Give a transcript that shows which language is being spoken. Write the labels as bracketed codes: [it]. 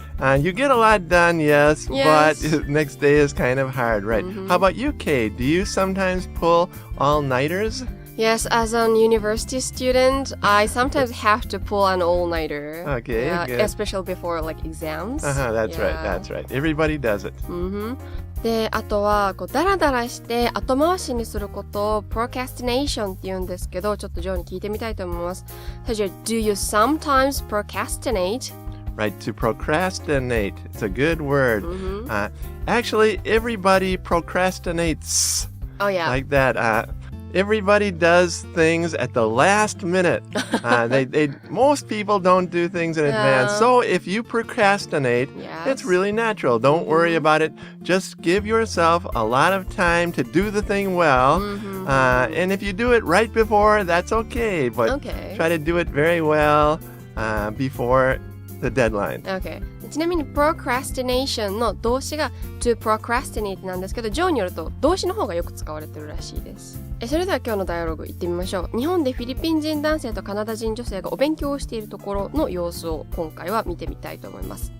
[en] And you get a lot done, yes, but next day is kind of hard, right? Mm-hmm. How about you, Kay? Do you sometimes pull all-nighters? Yes, as a university student, I sometimes have to pull an all-nighter. Okay, good. Especially before like exams. That's right. Everybody does it. Mm-hmm. [ja] で、あとはこうダラダラして後回しにすることを procrastination って言うんですけど、ちょっとジョーに聞いてみたいと思います。 [en] So, do you sometimes procrastinate? Right, to procrastinate. It's a good word. Mm-hmm. Actually, everybody procrastinates. Oh, yeah. Like that. Everybody does things at the last minute. Most people don't do things in advance. So if you procrastinate, it's really natural. Don't worry about it. Just give yourself a lot of time to do the thing well. Mm-hmm. And if you do it right before, that's okay. But try to do it very well before the deadline. Okay. [ja] ちなみに procrastination の動詞が to procrastinate なんですけど、ジョーによると動詞の方がよく使われてるらしいです。それでは今日のダイアログ行ってみましょう。日本でフィリピン人男性とカナダ人女性がお勉強をしているところの様子を今回は見てみたいと思います。